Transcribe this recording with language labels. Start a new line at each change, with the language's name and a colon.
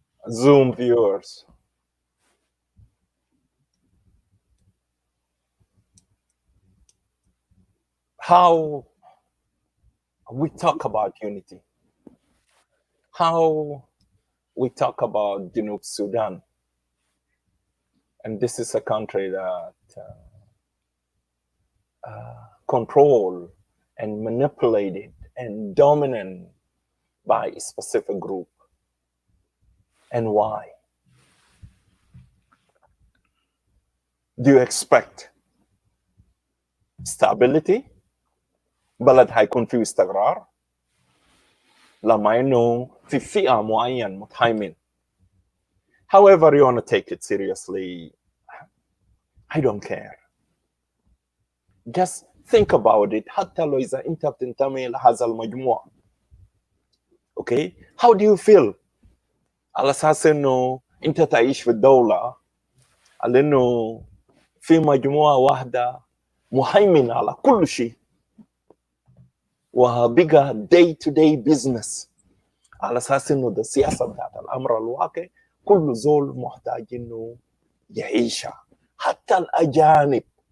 English: Zoom viewers, how we talk about unity, how we talk about Jenoub Sudan, and this is a country that controlled and manipulated and dominant by a specific group. And why? Do you expect stability?
Arabic: بلد هيكون فيه استقرار لما انه في فئة معين متهيمن.
English: However you want to take it seriously, I don't care. Just think about it.
Arabic: حتى لو إذا أنت بتنتمي لهذا المجموعة.
English: Okay? How do you feel؟
Arabic: على أساس إنه أنت تعيش في الدولة على إنه في مجموعة واحدة مهيمنة على كل شيء وبقى
English: day to day business
Arabic: على أساس إنه ده السياسة بتاعت الأمر الواقع كل زول محتاج إنه يعيشها حتى الأجانب.